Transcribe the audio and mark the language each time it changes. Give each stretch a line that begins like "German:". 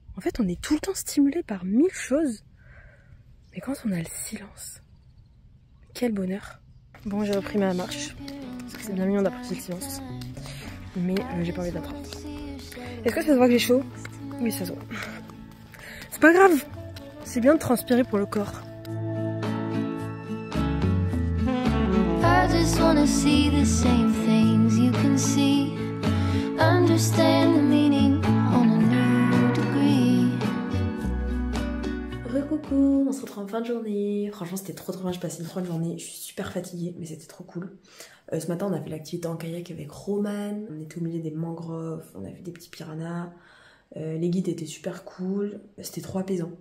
French: En fait, on est tout le temps stimulé par 1000 choses. Mais quand on a le silence, quel bonheur. Bon, j'ai repris ma marche. Parce que c'est bien mignon d'apprécier le silence. Mais j'ai pas envie d'attendre. Est-ce que ça se voit que j'ai chaud? Oui, ça se voit. C'est pas grave. C'est bien de transpirer pour le corps.
English: I just wanna see the same things you can see. Understand the meaning on a new degree.
French: Recoucou, on se retrouve en fin de journée. Franchement c'était trop bien, j'ai passé une trop bonne journée. Je suis super fatiguée mais c'était trop cool. Ce matin on a fait l'activité en kayak avec Roman. On était au milieu des mangroves, on a vu des petits piranhas. Les guides étaient super cool, c'était trop apaisant.